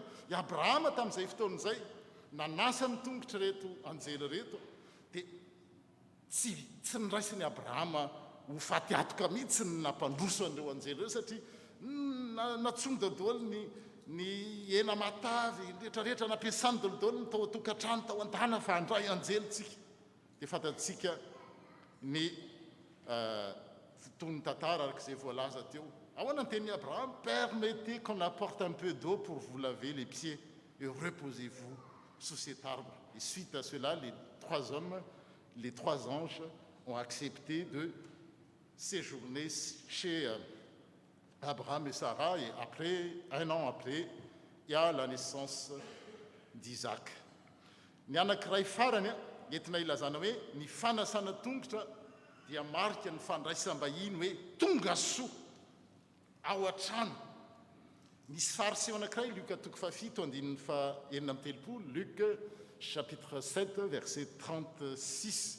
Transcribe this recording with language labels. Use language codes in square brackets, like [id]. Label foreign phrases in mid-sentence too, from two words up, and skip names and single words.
[mg] i Abrahama tamin'izay fotoan'izay nanasa ny tongotra reto anjely reto dia tsy niraisiny Abrahama ho faty atoka mihitsy ny nampandroso an'ireo anjely ireo satria natsonga daholo ny ena matavy rehetrarehetra nampiasany dolodolo ny tao tokantrano tao an-tana fa andray anjelyntsika dia fantatsika ny fotoany tantara arak'izay voalaza teo. Ahoana ny teny [fr] Abraham, permettez qu'on apporte un peu d'eau pour vous laver les pieds et reposez-vous sous cet arbre. Et suite à cela, les trois anges ont accepté de séjourner chez Abraham et Sarah, et un an après, il y a la naissance d'Isaac. [mg] Ny anankiray farany entina ilazana hoe ny fanasana tongotra dia marika ny fandraisam-bahiny hoe tonga soa ao an-trano. Misy fariseo anankiray Luc 7:7, Luc chapitre 7 verset 36.